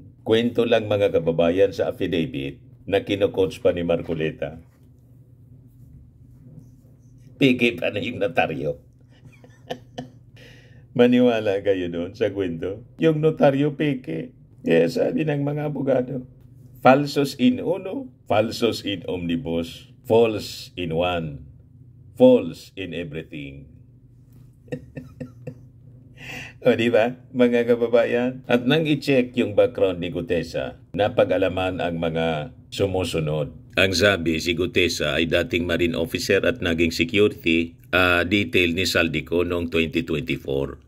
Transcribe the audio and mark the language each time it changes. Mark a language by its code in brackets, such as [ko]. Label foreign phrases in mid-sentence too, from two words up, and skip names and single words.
[tl] Kwento lang, mga kababayan, sa affidavit na kino-coach pa ni Marcoleta. Pigay pa na yung notaryo. Maniwala kayo doon sa kwento? Yung notaryo peke. Kaya sabi ng mga abogado, [la] falsos in uno, falsos in omnibus, [en] false in one, false in everything. [tl] O diba, mga kababayan? At nang i-check yung background ni Gutesa, napag-alaman ang mga sumusunod. Ang sabi, si Gutesa ay dating [en] marine officer [tl] at naging [en] security detail [tl] ni Saldico noong 2024.